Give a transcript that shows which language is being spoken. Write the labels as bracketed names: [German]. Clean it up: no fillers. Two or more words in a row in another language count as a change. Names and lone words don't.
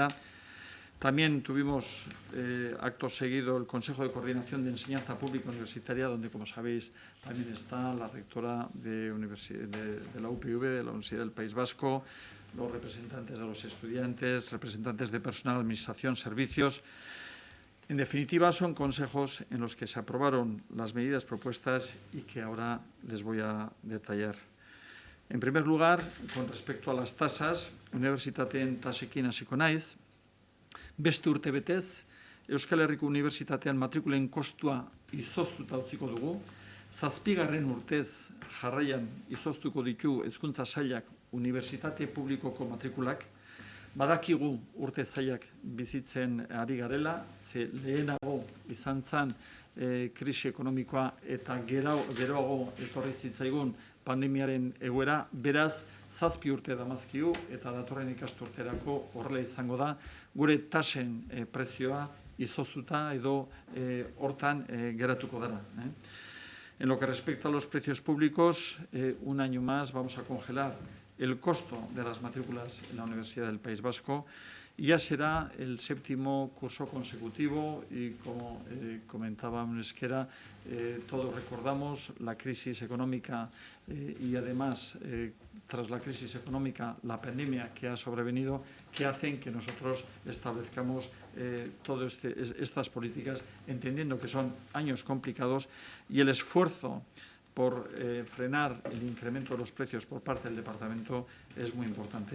[Spanish] También tuvimos acto seguido el Consejo de Coordinación de Enseñanza Pública Universitaria, donde, como sabéis, también está la rectora de la UPV, de la Universidad del País Vasco, los representantes de los estudiantes, representantes de personal, administración, servicios. En definitiva, son consejos en los que se aprobaron las medidas propuestas y que ahora les voy a detallar. En primer lugar, con respecto a las tasas, [Basque] unibertsitateen tasekin hasiko naiz. Beste urtebetez, Euskal Herriko Unibertsitatean matrikulen kostua izoztuta utziko dugu. 7. urtez jarraian izoztuko ditu Hezkuntza Sailak unibertsitate publikoko matrikulak. Badakigu urte zailak bizitzen ari garela, ze lehenago izan zen krisi ekonomikoa eta geroago etorri zitzaigun pandemiaren egoera, beraz 7 urte damazkigu eta datorren ikasturterako horrela izango da, gure tasen prezioa izoztuta edo hortan geratuko dara. [Spanish] En lo que respecta a los precios públicos, un año más vamos a congelar el costo de las matrículas en la Universidad del País Vasco. Ya será el 7º curso consecutivo y, como comentaba Euskera, todos recordamos la crisis económica y además, tras la crisis económica, la pandemia que ha sobrevenido, que hacen que nosotros establezcamos todas estas políticas, entendiendo que son años complicados y el esfuerzo por frenar el incremento de los precios por parte del departamento es muy importante.